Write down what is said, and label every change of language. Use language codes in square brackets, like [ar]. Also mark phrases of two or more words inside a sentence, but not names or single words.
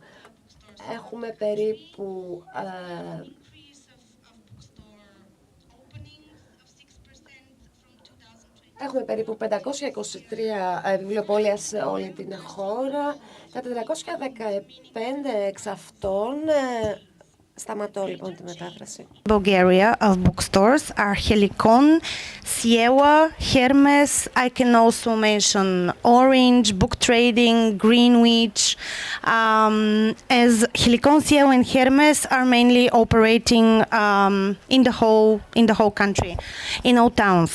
[el] Έχουμε περίπου 523 βιβλιοπόλια σε όλη την χώρα. Τα 415 εξ αυτών, σταματώ λοιπόν τη μετάφραση. [en] Bulgaria of bookstores are Helikon, Siewa, Hermes. I can also mention Orange, Book Trading, Greenwich. As Helikon, Siewa, and Hermes are mainly operating in the whole country, in all towns.